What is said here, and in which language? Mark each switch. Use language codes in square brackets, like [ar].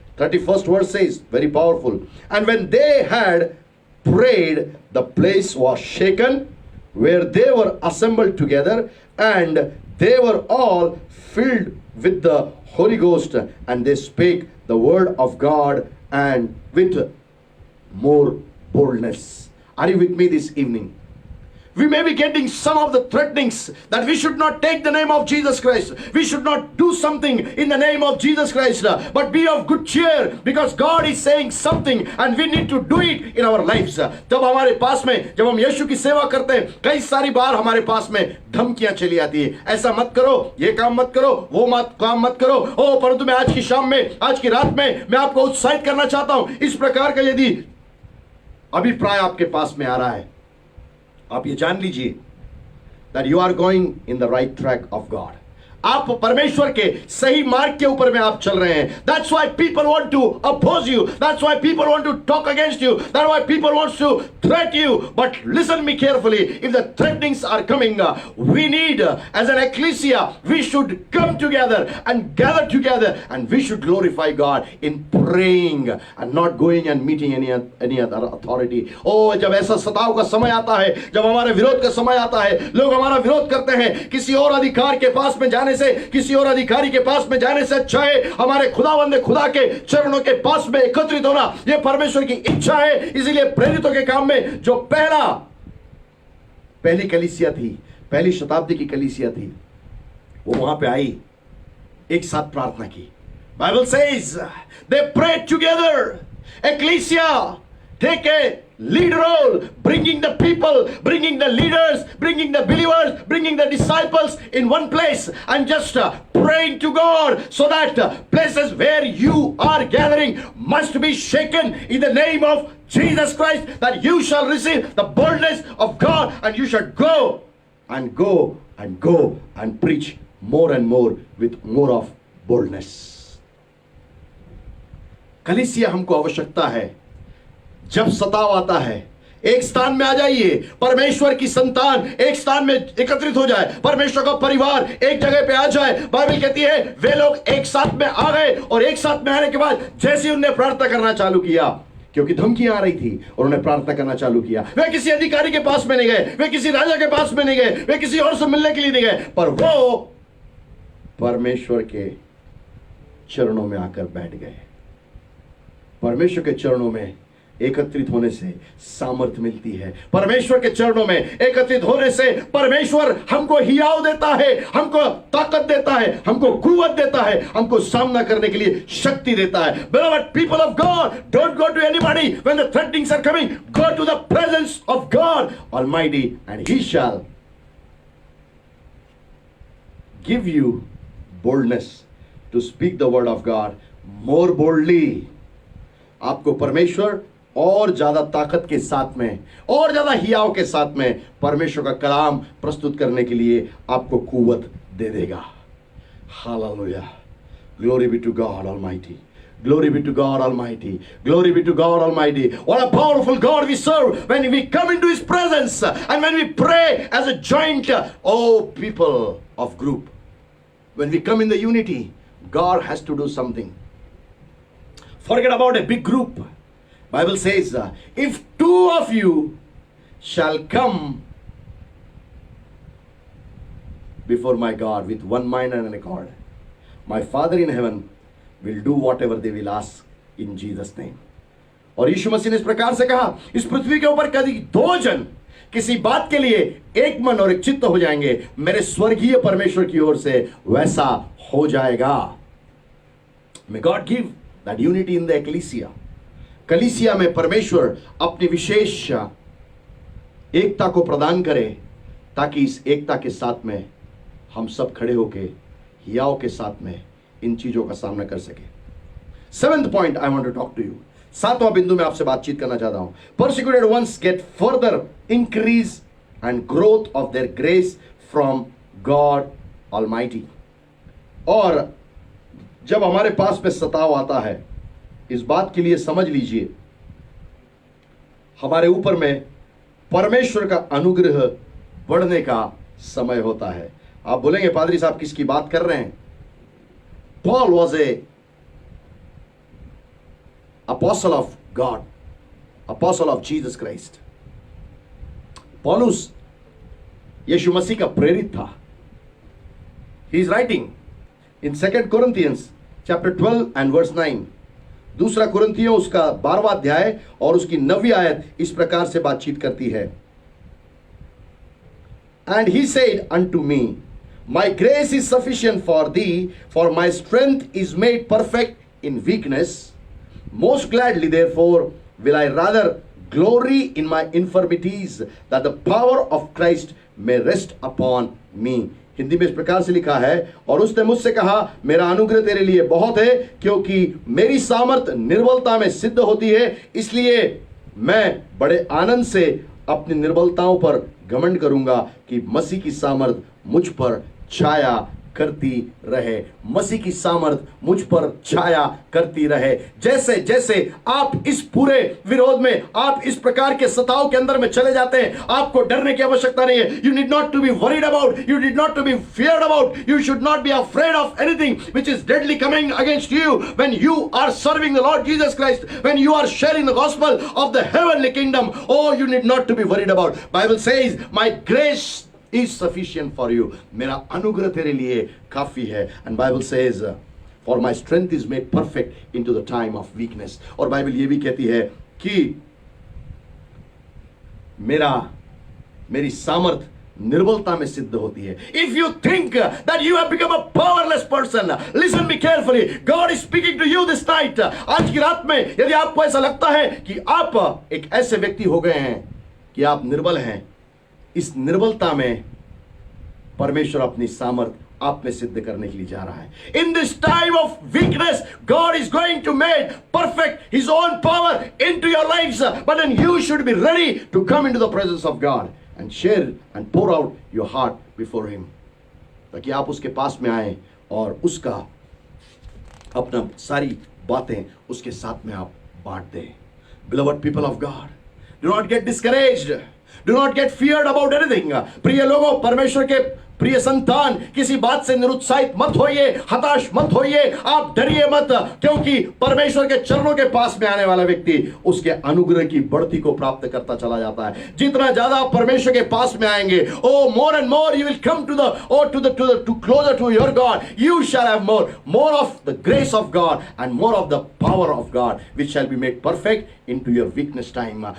[en] 31st verse says, very powerful. And when they had prayed, the place was shaken where they were assembled together, and they were all filled with the Holy Ghost, and they spake the word of God and with more boldness. Are you with me this evening? We may be getting some of the threatenings that we should not take the name of Jesus Christ. We should not do something in the name of Jesus Christ. But be of good cheer, because God is saying something and we need to do it in our lives. [hi] जब हमारे पास में, जब हम यीशु की सेवा करते हैं, कई सारी बार हमारे पास में धमकियां चली आती है. ऐसा मत करो, ये काम मत करो, वो काम मत करो. ओ, परंतु मैं आज की शाम में, आज की रात में मैं आपको उत्साहित करना चाहता हूं. इस प्रकार का यदि अभिप्राय आपके पास में आ रहा है, आप ये जान लीजिए [en] that you are going in the right track of God. [hi] आप परमेश्वर के सही मार्ग के ऊपर में आप चल रहे हैं. [en] That's why people want to oppose you. That's why people want to talk against you. That's why people want to threat you. But listen me carefully. If the threatenings are coming, we need, as an ecclesia, we should come together and gather together, and we should glorify God in praying and not going and meeting any other authority. [hi] Oh, जब ऐसा सताव का समय आता है, जब हमारे विरोध का समय आता है, लोग हमारा विरोध करते हैं, किसी और अधिकार के पास में जाने से, किसी और अधिकारी के पास में जाने से अच्छा है हमारे खुदावंद खुदा के चरणों के पास में एकत्रित होना. यह परमेश्वर की इच्छा है. इसीलिए प्रेरितों के काम में जो पहली कलीसिया थी, पहली शताब्दी की कलीसिया थी, वो वहां पे आई, एक साथ प्रार्थना की. [en] Bible says they prayed together. Ecclesia take a lead role, bringing the people, bringing the leaders, bringing the believers, bringing the disciples in one place, and just praying to God, so that places where you are gathering must be shaken in the name of Jesus Christ, that you shall receive the boldness of God, and you shall go and go and go and preach more and more with more of boldness. [hi] कलीसिया हमको आवश्यकता है. जब सताव आता है, एक स्थान में आ जाइए. परमेश्वर की संतान एक स्थान में एकत्रित हो जाए, परमेश्वर का परिवार एक जगह पे आ जाए. बाइबल कहती है वे लोग एक साथ में आ गए, और एक साथ में आने के बाद जैसे उन्होंने प्रार्थना करना चालू किया, क्योंकि धमकियां आ रही थी, और उन्होंने प्रार्थना करना चालू किया. वे किसी अधिकारी के पास में नहीं गए, वे किसी राजा के पास में नहीं गए, वे किसी और से मिलने के लिए नहीं गए, पर वो परमेश्वर के चरणों में आकर बैठ गए. परमेश्वर के चरणों में एकत्रित होने से सामर्थ्य मिलती है। परमेश्वर के चरणों में एकत्रित होने से परमेश्वर हमको हियाव देता है, हमको ताकत देता है, हमको कुव्वत देता है, हमको सामना करने के लिए शक्ति देता है। [en] Beloved people of God, don't go to anybody when the threatenings are coming. Go to the presence of God Almighty and He shall give you boldness to speak the word of God more boldly. [hi] आपको परमेश्वर और ज्यादा ताकत के साथ में, और ज्यादा हियाव के साथ में परमेश्वर का कलाम प्रस्तुत करने के लिए आपको कुव्वत दे देगा। [en] Hallelujah, glory be to God Almighty, glory be to God Almighty, glory be to God Almighty. What a powerful God we serve when we come into His presence and when we pray as a joint, oh people of group, when we come in the unity, God has to do something. Forget about a big group. Bible says, if two of you shall come before my God with one mind and an accord, my Father in heaven will do whatever they will ask in Jesus name. [hi] और यीशु मसीह ने इस प्रकार से कहा, इस पृथ्वी के ऊपर कभी दो जन किसी बात के लिए एक मन और एक चित्त हो जाएंगे, मेरे स्वर्गीय परमेश्वर की ओर से वैसा हो जाएगा। [en] May God give that unity in the ecclesia. [hi] कलीसिया में परमेश्वर अपनी विशेष एकता को प्रदान करे, ताकि इस एकता के साथ में हम सब खड़े होके हियाव के साथ में इन चीजों का सामना कर सके। [en] 7th point I want to talk to you. [hi] 7वां बिंदु में आपसे बातचीत करना चाहता हूं। [en] Persecuted ones get further increase and growth of their grace from God Almighty. [hi] और जब हमारे पास में सताव आता है, इस बात के लिए समझ लीजिए, हमारे ऊपर में परमेश्वर का अनुग्रह बढ़ने का समय होता है। आप बोलेंगे पादरी साहब किसकी बात कर रहे हैं? [en] Paul was a apostle of God, apostle of Jesus Christ. [hi] पौलुस यीशु मसीह का प्रेरित था। [en] He is writing in 2 Corinthians chapter 12 and verse 9. [hi] दूसरा कुरिन्थियों उसका 12वां अध्याय और उसकी 9वीं आयत इस प्रकार से बातचीत करती है। [en] And he said unto me, my grace is sufficient for thee, for my strength is made perfect in weakness. Most gladly therefore will I rather glory in my infirmities, that the power of Christ may rest upon me. [hi] Hindi में इस प्रकार से लिखा है, और उसने मुझसे कहा, मेरा अनुग्रह तेरे लिए बहुत है, क्योंकि मेरी सामर्थ निर्बलता में सिद्ध होती है। इसलिए मैं बड़े आनंद से अपनी निर्बलताओं पर घमंड करूंगा कि मसीह की सामर्थ मुझ पर छाया करती रहे। मसीह की सामर्थ मुझ पर छाया करती रहे। जैसे जैसे आप इस पूरे विरोध में, आप इस प्रकार के सताव के अंदर में चले जाते हैं, आपको डरने की आवश्यकता नहीं है। [en] You need not to be worried about, you need not to be feared about, you should not be afraid of anything which is deadly coming against you when you are serving the Lord Jesus Christ, when you are sharing the gospel of the heavenly kingdom. Oh, you need not to be worried about. Bible says, my grace is sufficient for you. [hi] मेरा अनुग्रह तेरे लिए काफी है. [en] And Bible says, for my strength is made perfect into the time of weakness. [hi] और Bible ये भी कहती है कि मेरी सामर्थ निर्बलता में सिद्ध होती है. [en] If you think that you have become a powerless person, listen me carefully. God is speaking to you this night. [hi] आज की रात में यदि आपको ऐसा लगता है कि आप एक ऐसे व्यक्ति हो गए हैं कि आप निर्बल हैं, इस निर्बलता में परमेश्वर अपनी सामर्थ आप में सिद्ध करने के लिए जा रहा है. [en] In this time of weakness, God is going to make perfect His own power into your lives. But then you should be ready to come into the presence of God and share and pour out your heart before Him. [hi] ताकि आप उसके पास में आए और उसका अपना सारी बातें उसके साथ में आप बांट दें. [en] Beloved people of God, do not get discouraged. Do not get feared about anything. [hi] प्रिय लोगों, परमेश्वर के प्रिय संतान, किसी बात से निरुत्साहित मत होइए, हताश मत होइए, आप डरिए मत, क्योंकि परमेश्वर के चरणों के पास में आने वाला व्यक्ति उसके अनुग्रह की बढ़ती को प्राप्त करता चला जाता है। जितना ज्यादा आप परमेश्वर के पास में आएंगे, [en] Oh more and more you will come to closer to your God, you shall have more of the grace of God and more of the power of God which shall be made perfect into your weakness time.